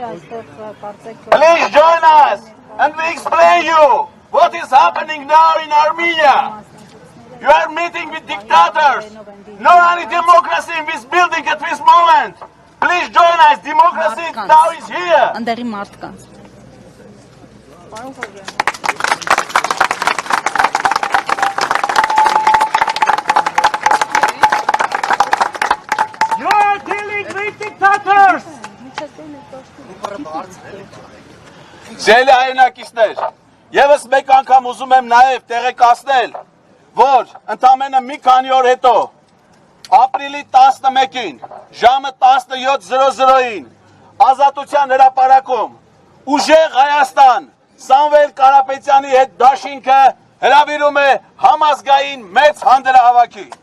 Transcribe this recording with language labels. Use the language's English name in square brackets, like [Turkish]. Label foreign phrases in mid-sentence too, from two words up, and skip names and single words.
[English] Please join us and we explain you what is happening now in Armenia. You are meeting with dictators. No any democracy in this building at this moment. Please join us. Democracy now is here. [Armenian] Անդերի մարդկանց։ [English] You are dealing with dictators! [Armenian] Ձեր հայրենակիցներ, եւս մեկ անգամ ուզում եմ նաեւ տեղեկացնել, որ ընդամենը մի քանի օր հետո ապրիլի 11-ին ժամը 17:00-ին Ազատության հրապարակում ուժեղ Հայաստան Սամվել Կարապետյանի հետ դաշինքը հրավիրում է համազգային մեծ հանրահավաքի։